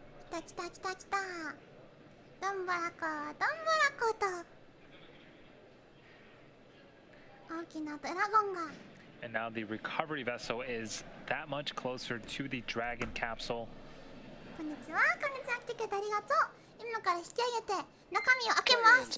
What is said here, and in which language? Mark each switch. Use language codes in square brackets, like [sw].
[ja] 来た来た来た来た。どんぶらこどんぶらこと大きなドラゴンが。 [en] And now the recovery vessel is that much closer to the Dragon capsule. [ja] こんにちは、こんにちは、来てくれてありがとう。今から引き上げて中身を開けます。